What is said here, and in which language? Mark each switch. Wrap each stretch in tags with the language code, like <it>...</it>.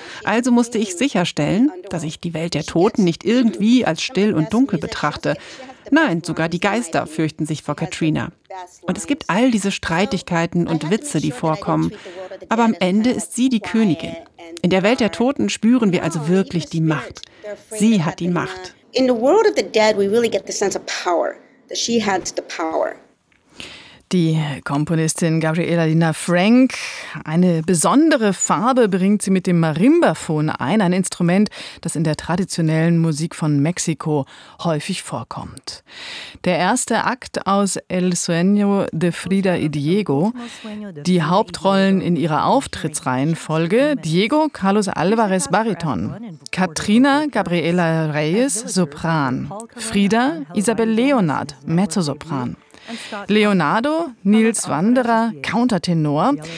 <de>Also musste ich sicherstellen, dass ich die Welt der Toten nicht irgendwie als still und dunkel betrachte. Nein, sogar die Geister fürchten sich vor Katrina. Und es gibt all diese Streitigkeiten und Witze, die vorkommen. Aber am Ende ist sie die Königin. In der Welt der Toten spüren wir also wirklich die Macht. Sie hat die Macht.</de> <en>In the world of the dead, we really get the sense of power, that she has the power.</en> <de>Die Komponistin Gabriela Lina Frank. Eine besondere Farbe bringt sie mit dem Marimbafon ein Instrument, das in der traditionellen Musik von Mexiko häufig vorkommt. Der erste Akt aus El Sueño de Frida y Diego, die Hauptrollen in ihrer Auftrittsreihenfolge, Diego Carlos Alvarez Bariton, Katrina Gabriela Reyes Sopran, Frida Isabel Leonard Mezzosopran, Leonardo, Nils Wanderer, Countertenor.</de>